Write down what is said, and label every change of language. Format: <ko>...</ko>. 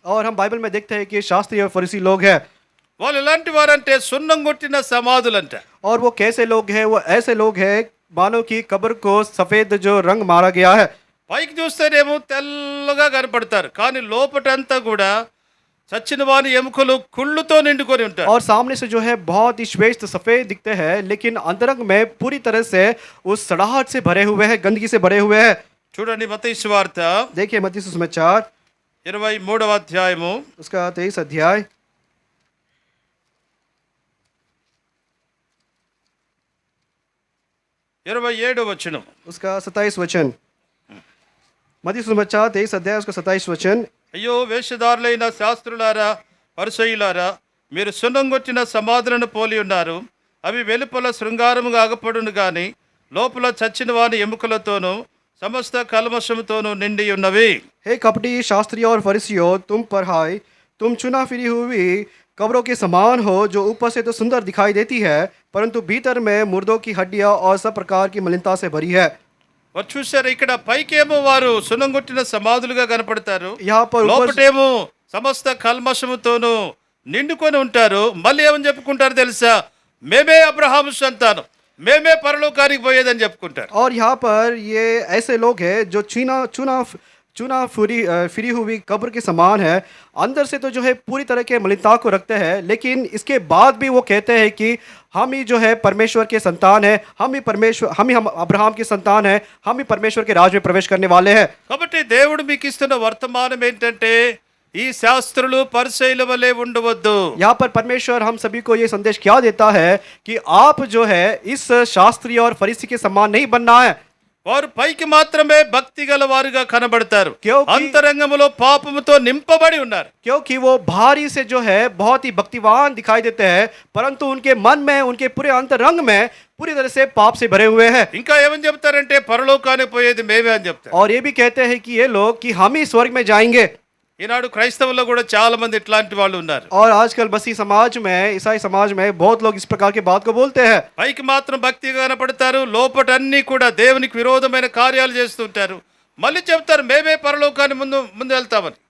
<hi>और हम बाइबल में देखते हैं कि शास्त्री और फरीसी लोग हैं।</hi> <te>వాళ్ళు ఎలాంటి వారంటే సున్నం కొట్టిన సమాధులంట.</te> <hi>और वो कैसे लोग हैं? वो ऐसे लोग हैं मानो कि कब्र को सफेद जो रंग मारा गया है।</hi> <te>పైకి చూస్తేనేమో తెల్లగా కనపడతారు, కానీ లోపటంతా కూడా చచ్చిన వాని ఎముకలు కుళ్ళుతో నిండుకొని ఉంటారు.</te> <hi>और सामने से जो है बहुत ही श्वेत सफेद दिखते हैं, लेकिन अंतरंग में पूरी तरह से उस सड़ाहट से भरे हुए हैं, गंदगी से भरे हुए हैं।</hi> <te>చూడండి మత్తయి సువార్త</te> <hi>देखिए मत्ती सुसमाचार</hi> <te>23వ అధ్యాయము</te> <hi>उसका 23 अध्याय</hi> <te>27వ వచనం.</te> <hi>उसका 27 वचन। मत्ती सुसमाचार 23 अध्याय उसका 27 वचन।</hi> <te>అయ్యో వేషధారులైన శాస్త్రులారా పరిసయ్యులారా, మీరు సున్నం కొట్టిన సమాధులను పోలి ఉన్నారు. అవి వెలుపల శృంగారముగా అగపడును గాని లోపల చచ్చిన వాని ఎముకలతోనూ సమస్త కల్మషముతోనూ నిండి ఉన్నవి.</te> <hi>हे कपटी शास्त्रियों और फरीसियों, तुम पर हाय, तुम चुना फिरी हुई कब्रों के समान हो, जो ऊपर से तो सुंदर दिखाई देती है, परंतु भीतर में मुर्दों की हड्डियां और सब प्रकार की मलिनता से भरी है।</hi> <te>వారు చూశారు, ఇక్కడ పైకేమో వారు సున్నం కొట్టిన సమాధులుగా కనపడతారు,</te> <hi>यहाँ पर ऊपर</hi> <te>లోపటేమో సమస్త కల్మషముతోనూ నిండుకొని ఉంటారు. మళ్ళీ ఏమని చెప్పుకుంటారు తెలుసా? మేమే అబ్రహాము సంతానం, మేమే పరలోకానికి పోయేదని చెప్పుకుంటారు.</te> <hi>और यहाँ पर ये ऐसे लोग हैं जो चुना फिरी हुई कब्र के समान है, अंदर से तो जो है पूरी तरह के मलिनता को रखते हैं, लेकिन इसके बाद भी वो कहते हैं कि हम ही जो है परमेश्वर के संतान है, हम अब्राहम के संतान है, हम ही परमेश्वर के राज में प्रवेश करने वाले हैं।</hi> <te>కాబట్టి దేవుడు మీకు ఇస్తున్న వర్తమానం ఏంటంటే, ఈ శాస్త్రులు పరిసయ్యుల వలె ఉండవద్దు.</te> <hi>यहाँ पर परमेश्वर हम सभी को ये संदेश क्या देता है कि आप जो है इस शास्त्री और फरीसी के समान नहीं बनना है।</hi> <te>వారు పైకి మాత్రమే భక్తి గల వారుగా కనబడతారు,</te> <hi>क्योंकि-</hi> <te>అంతరంగములో పాపముతో నింపబడి ఉన్నారు.</te> <hi>क्योंकि वो बाहरी से जो है बहुत ही भक्तिवान दिखाई देते हैं, परंतु उनके मन में, उनके पूरे अंतरंग में पूरी तरह से पाप से भरे हुए हैं।</hi> <te>ఇంకా ఏమని చెప్తారంటే, పరలోకానికి పోయేది మేమే అని చెప్తారు.</te> <hi>और ये भी कहते हैं कि ये लोग कि हम ही स्वर्ग में जाएंगे।</hi> <te>ఈనాడు క్రైస్తవుల్లో కూడా చాలా మంది ఇట్లాంటి వాళ్ళు ఉన్నారు.</te> <hi>और आजकल मसीह समाज में, ईसाई समाज में बहुत लोग इस प्रकार की बात को बोलते हैं।</hi> <te>పైకి మాత్రం భక్తిగా కనపడతారు, లోపటన్నీ కూడా దేవునికి విరోధమైన కార్యాలు చేస్తుంటారు. మళ్ళీ చెప్తారు మేమే పరలోకాన్ని ముందు వెళ్తామని.</te>